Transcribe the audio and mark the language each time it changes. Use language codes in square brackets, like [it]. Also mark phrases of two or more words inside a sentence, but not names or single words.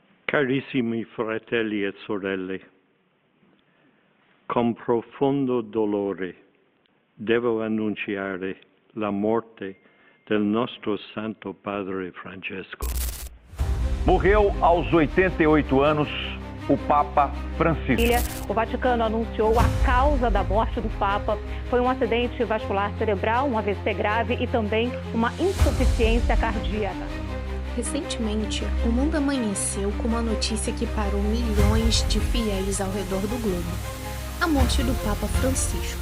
[it] Carissimi fratelli e sorelle, con profondo dolore devo annunciare la morte del nostro Santo Padre Francesco. [pt] Morreu aos 88 anos o Papa Francisco. O Vaticano anunciou a causa da morte do Papa. Foi um acidente vascular cerebral, um AVC grave e também uma insuficiência cardíaca. Recentemente, o mundo amanheceu com uma notícia que parou milhões de fiéis ao redor do globo: a morte do Papa Francisco.